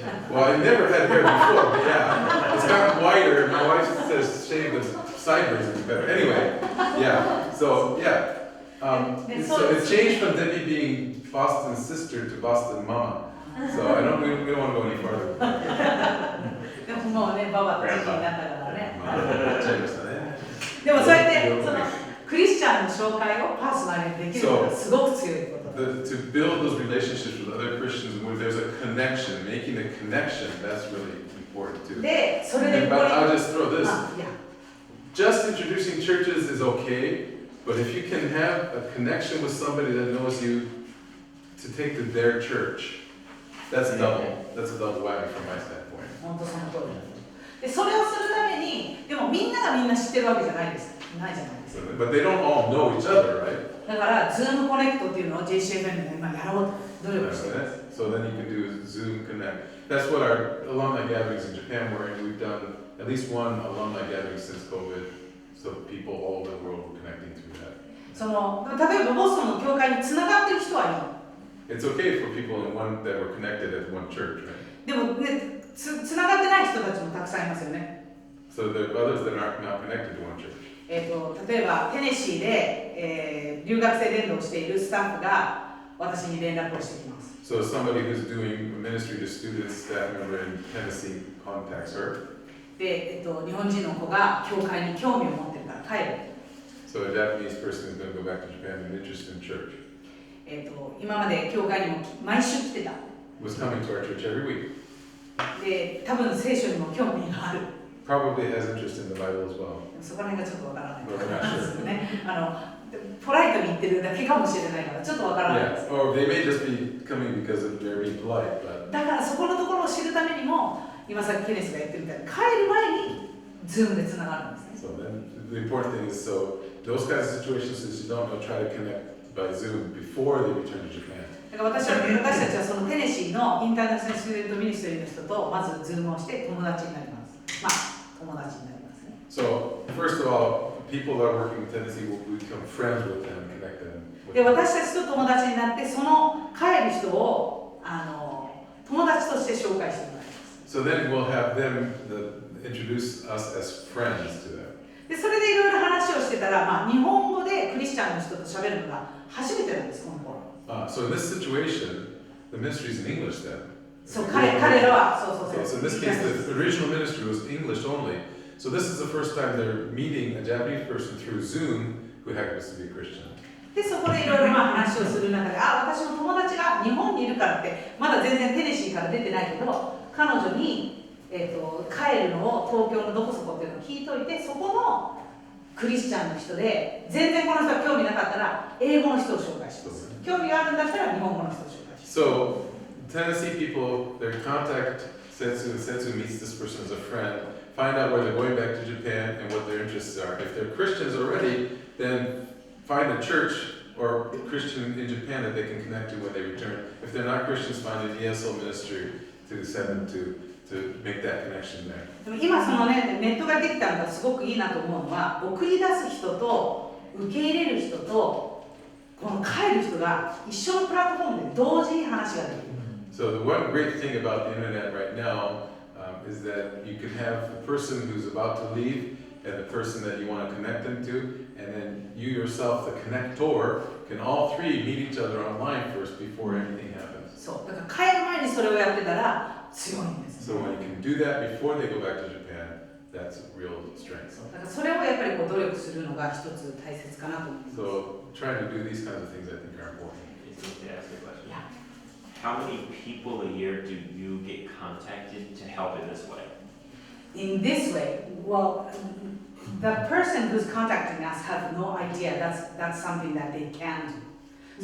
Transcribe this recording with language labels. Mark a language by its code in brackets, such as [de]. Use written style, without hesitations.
[en] Well, I never had hair before, but yeah, it's gotten whiter. My wife says shave the sideways would be better. Anyway, yeah, so yeah. So it changed from Debbie being Boston's sister to Boston Mama. So we don't want to go any farther. [ja] でももうね、ババって時期になったからね。でもそうやってそのクリスチャンの紹介をパーソナルにできるのがすごく強いこと。 [en] To build those relationships with other Christians where there's a connection, making a connection, that's really important too. [ja] で、それで [en] But I'll just throw this. Just introducing churches is okay, but if you can have a connection with somebody that knows you to take to their church, that's a double whammy from my standpoint. [ja] 本当その通りだ。で、それをするために、でもみんながみんな知ってるわけじゃないです。ないじゃないですか。 [en] But they don't all know each other, right? [ja] だから、Zoom コネクトっていうのを JCFM で今やろうと努力しています。 [en] So then you can do Zoom Connect. That's what our alumni gatherings in Japan were, and we've done at least one alumni gathering since COVID, so people all over the world were connecting through that. [ja] その例えばボストンの教会につながってる人はいい。 [en] It's okay for people in one that were connected at one church, right? [ja] でもね、つながってない人たちもたくさんいますよね。 [en] So there are others that aren't now connected to one church. [ja] 例えばテネシーで、留学生伝道をしているスタッフが私に連絡をしてきます。 [en] So somebody who's doing ministry to students, staff member in Tennessee contacts her. [ja] で、日本人の子が教会に興味を持ってるから帰る。 [en] So a Japanese person is going to go back to Japan and interested in church. [ja] 今まで教会にも毎週来てた。 [en] Was coming to our church every week. [ja] で、多分聖書にも興味がある。 [en] Probably has interest in the Bible as well. [ja] そこら辺がちょっとわからない。 [en] But we're not sure. [ja] ですよね。ポライトに言ってるだけかもしれないからちょっとわからないです。 [en] Yeah, or they may just be coming because of they're being polite, but [ja] だからそこのところを知るためにも、今さっきケネスが言ってるみたいに帰る前にズームでつながるんですね。 [en] so then the important thing is so those kinds of situations is you don't know, try to connect by Zoom before they return to Japan. [ja] だから私たちはそのテネシーのインターナショナルスチューデントミニストリーの人とまずズームをして友達になります。まあ友達になりますね。 [en] So first of all, people that are working in Tennessee will become friends with them, connect them. [ja] で、私たちと友達になってその帰る人を友達として紹介してもらいます。 [en] So then we'll have them introduce us as friends to them. [ja] で、それでいろいろ話をしてたら、まあ、日本語でクリスチャンの人と喋るのが初めてなんです、この頃。 [en] So in this situation, the ministry is in English then. [ja] そう、彼らは、そう。 [en] Okay, so in this case, the original ministry was English only. So this is the first time they're meeting a Japanese person through Zoom who happens to be a Christian. [ja] で、そこでいろいろ話をする中で、私の友達が日本にいるからって、まだ全然テネシーから出てないけど、彼女に、帰るのを東京のどこそこっていうのを聞いといて、そこのクリスチャンの人で、全然この人は興味なかったら、英語の人を紹介します。興味があるんだったら、日本語の人を紹介します。 [en] So Tennessee people, their contact Setsu meets this person as a friend, find out where they're going back to Japan and what their interests are. If they're Christians already, then find a church or Christian in Japan that they can connect to when they return. If they're not Christians, find an ESL ministry to send them to make that connection there. [ja] でも今そのね、ネットができたのがすごくいいなと思うのは、送り出す人と受け入れる人とこの帰る人が一緒のプラットフォームで同時に話ができる。 [en] So the one great thing about the internet right now is that you can have the person who's about to leave and the person that you want to connect them to, and then you yourself, the connector, can all three meet each other online first before anything happens. [ja] そう、だから帰る前にそれをやってたら強いんです。 [en] So when you can do that before they go back to Japan, that's real strength. [ja] だからそれをやっぱりこう努力するのが一つ大切かなと思います。 [en] So trying to do these kinds of things I think are important. To ask a question. Yeah. How many people a year do you get contacted to help in this way? In this way, well, the person who's contacting us have no idea that's something that they can do.